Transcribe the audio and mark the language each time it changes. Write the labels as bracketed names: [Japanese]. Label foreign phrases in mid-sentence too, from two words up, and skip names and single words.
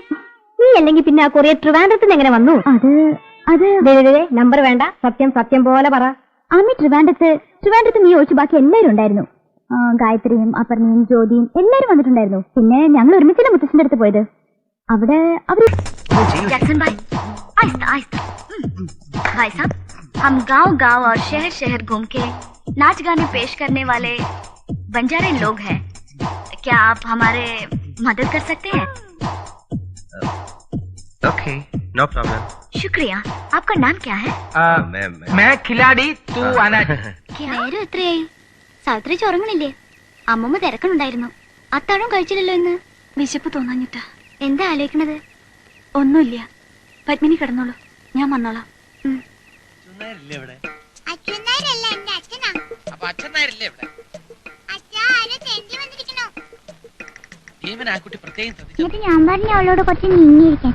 [Malayalam] നീ അല്ലെങ്കിൽ പിന്നെ ആ കൊറിയർ ട്രിവാൻഡ്രത്തിന് എങ്ങനെ വന്നു? അത് നമ്പർ വേണ്ട, സത്യം പോലെ പറ. ആമി ട്രിവാൻഡ്രത്ത് നീ ഒഴിച്ച് ബാക്കി എല്ലാവരും ഉണ്ടായിരുന്നു. ഗായത്രിയും അപർണയും ജ്യോതിയും എല്ലാരും വന്നിട്ടുണ്ടായിരുന്നു. പിന്നെ ഞങ്ങൾ ഒരുമിച്ചല്ലേ മുത്തച്ഛന്റെ അടുത്ത് പോയത്. അവിടെ അവര് [Hindi] भाई साहब, हम गांव और शहर घूम के नाच गाने पेश करने वाले बंजारे लोग हैं. क्या आप हमारे मदद कर सकते हैं? [English] okay, no problem. [Hindi] शुक्रिया. आपका नाम क्या है? मैं खिलाड़ी, तू आना. [Malayalam] നേരം എത്രയായി? സാവിത്രി ചുറങ്ങണില്ലേ? അമ്മമ്മ തിരക്കണുണ്ടായിരുന്നു. അത്താഴം കഴിച്ചില്ലല്ലോ ഇന്ന്. വിശപ്പ് തോന്നാഞ്ഞിട്ടാ. എന്താ ആലോചിക്കണത്? ഒന്നുമില്ല. പത്മിനി കിടന്നോളൂ, ഞാൻ വന്നോളാം. എന്നിട്ട് ഞാൻ പറഞ്ഞു അവളോട് കുറച്ച് നീങ്ങിയിരിക്കാൻ.